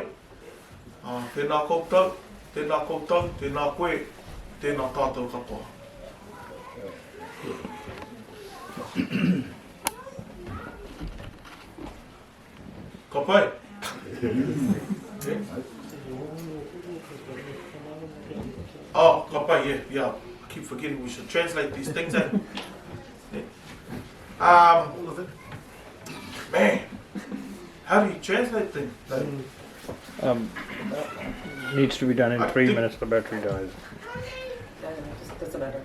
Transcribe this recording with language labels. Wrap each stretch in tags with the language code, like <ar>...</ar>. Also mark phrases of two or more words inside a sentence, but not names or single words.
<mi>Tēnā koutou, tēnā koe, tēnā tātou katoa. Ka pai? Ka pai,</mi> <en>yeah. I keep forgetting we should translate these things, eh? Man, how do you translate things? Needs to be done in 3 minutes, the battery dies. Doesn't matter.</en>